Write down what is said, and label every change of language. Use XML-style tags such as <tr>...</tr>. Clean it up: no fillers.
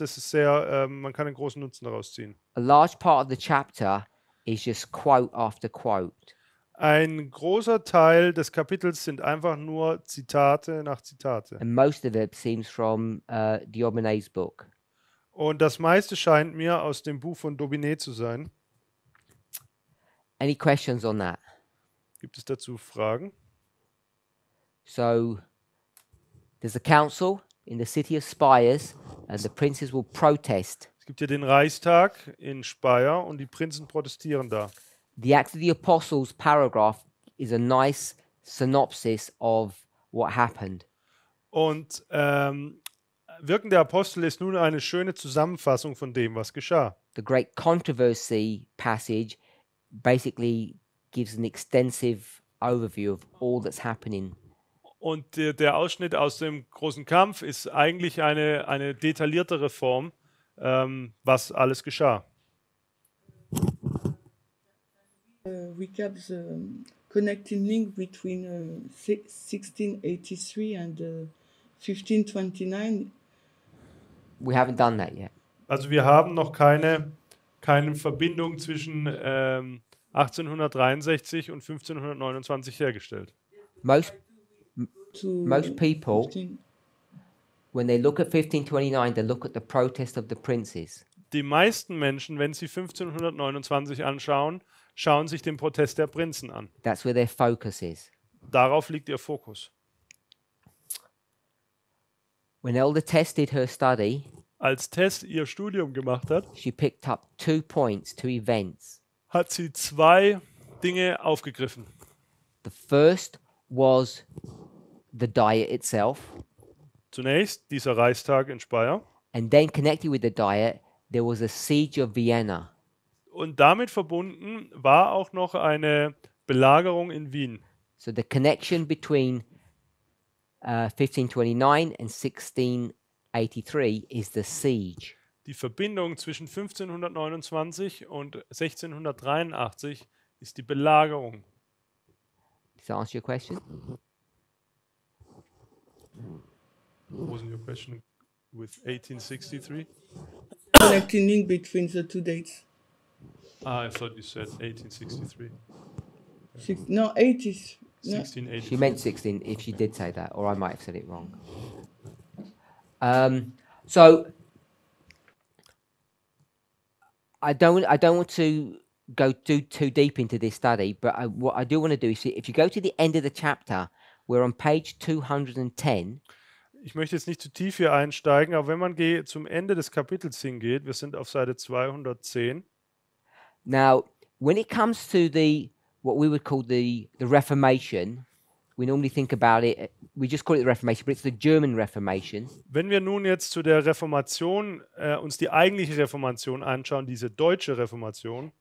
<de>Das ist sehr, man kann einen großen Nutzen daraus ziehen.</de> <en>A large part of the chapter is just quote after quote.</en> <de>Ein großer Teil des Kapitels sind einfach nur Zitate nach Zitate.</de> <en>And most of it seems from Diobinet's book.</en> <de>Und das meiste scheint mir aus dem Buch von Daubinet zu sein.</de> <en>Any questions on that?</en> <de>Gibt es dazu Fragen?</de> <en>So there's a council in the city of Spires, and the princes will protest.</en> <de>Es gibt hier den Reichstag in Speyer und die Prinzen protestieren da.</de> <en>The Acts of the Apostles paragraph is a nice synopsis of what happened.</en> <de>Und Wirken der Apostel ist nun eine schöne Zusammenfassung von dem, was geschah.</de> <en>The Great Controversy passage basically gives an extensive overview of all that's happening.</en> <de>Und der Ausschnitt aus dem großen Kampf ist eigentlich eine detailliertere Form, was alles geschah.</de> <en>Recap the connecting link between 1683 and 1529. We haven't done that yet.</en> <de>Also wir haben noch keine Verbindung zwischen 1863 und 1529 hergestellt.</de> <en>Most To people, 15 when they look at 1529, they look at the protest of the princes.</en> <de>Die meisten Menschen, wenn sie 1529 anschauen, schauen sich den Protest der Prinzen an.</de> <en>That's where their focus is.</en> <de>Darauf liegt ihr Fokus.</de> <en>When Elder Tess did her study,</en> <de>Als Tess ihr Studium gemacht hat,</de> <en>she picked up 2 points, 2 events.</en> <de>hat sie 2 Dinge aufgegriffen.</de> <en>The first was the Diet itself,</en> <de>Zunächst dieser Reichstag in Speyer</de> <en>and then connected with the Diet, there was a Siege of Vienna.</en> <de>und damit verbunden war auch noch eine Belagerung in Wien.</de> <en>So the connection between 1529 and 1683 is the siege.</en> <de>Die Verbindung zwischen 1529 und 1683 ist die Belagerung.</de> <en>Does that answer your question? Wasn't your question with 1863? Connecting link between the two dates. I thought you said 1863. No, 80s. No. 1683. She meant 16 if she did say that, or I might have said it wrong. So I don't want to go too deep into this study, but what I do want to do is, if you go to the end of the chapter, we're on page 210.</en> <de>Ich möchte jetzt nicht zu tief hier einsteigen, aber wenn man zum Ende des Kapitels hingeht, wir sind auf Seite 210.</de> <en>Now, when it comes to what we would call the Reformation, we normally think about it, we just call it the Reformation, but it's the German Reformation.</en> <de>Wenn wir nun jetzt zu der Reformation uns die eigentliche Reformation anschauen, diese deutsche Reformation,</de>